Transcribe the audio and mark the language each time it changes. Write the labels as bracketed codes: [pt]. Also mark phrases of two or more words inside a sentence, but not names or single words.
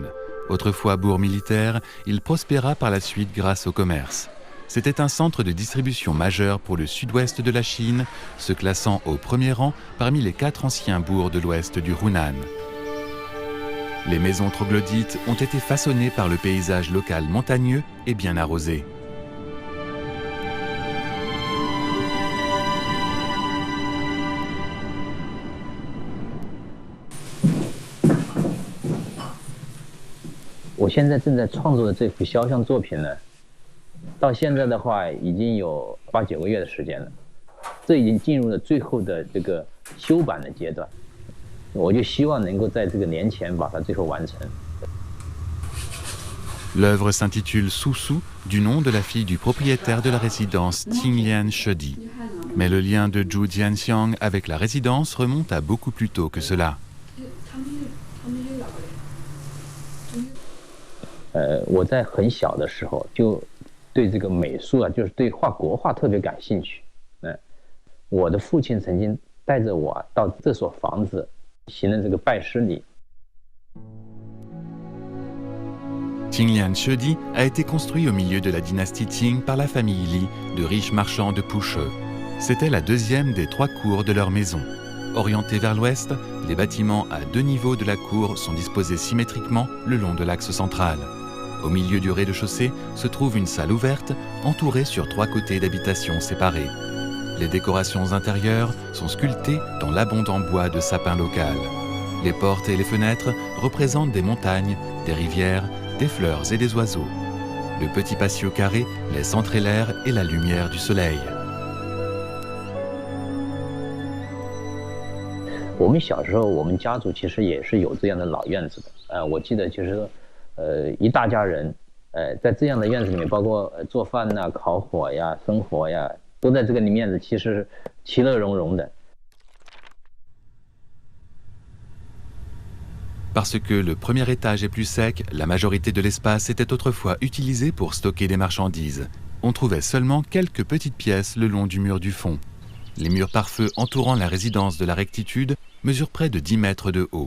[fr] Autrefois bourg militaire, il prospéra par la suite grâce au commerce. C'était un centre de distribution majeur pour le sud-ouest de la Chine, se classant au premier rang parmi les 4 anciens bourgs de l'ouest du Hunan. Les maisons troglodytes ont été façonnées par le paysage local montagneux et bien arrosé. [zh] 我现在正在创作的这幅肖像作品呢，到现在的话已经有8、9个月的时间了，这已经进入了最后的这个修版的阶段，我就希望能够在这个年前把它最后完成。 [fr] L'œuvre s'intitule Su, du nom de la fille du propriétaire de la résidence Tinglian Shedi. Mais le lien de Zhu Jianxiang avec la résidence remonte à beaucoup plus tôt que cela. [zh] 我在很小的时候就对这个美术啊，就是对画国画特别感兴趣。我的父亲曾经带着我到这所房子行了这个拜师礼。 [fr] Tinglian Shedi a été construit au milieu de la dynastie Qing par la famille Li, de riches marchands de Pushhe. C'était la deuxième des 3 cours de leur maison. Orientés vers l'ouest, les bâtiments à 2 niveaux de la cour sont disposés symétriquement le long de l'axe central. Au milieu du rez-de-chaussée se trouve une salle ouverte, entourée sur 3 côtés d'habitations séparées. Les décorations intérieures sont sculptées dans l'abondant bois de sapin local. Les portes et les fenêtres représentent des montagnes, des rivières, des fleurs et des oiseaux. Le petit patio carré laisse entrer l'air et la lumière du soleil. [zh] 我们小时候，我们家族其实也是有这样的老院子的。我记得就是说，一大家人，在这样的院子里面，包括做饭呐、烤火呀、生活呀，都在这个里面子，其实其乐融融的。 [fr] Parce que le premier étage est plus sec, la majorité de l'espace était autrefois utilisé pour stocker des marchandises. On trouvait seulement quelques petites pièces le long du mur du fond. Les murs pare-feu entourant la résidence de la rectitude mesurent près de 10 mètres de haut.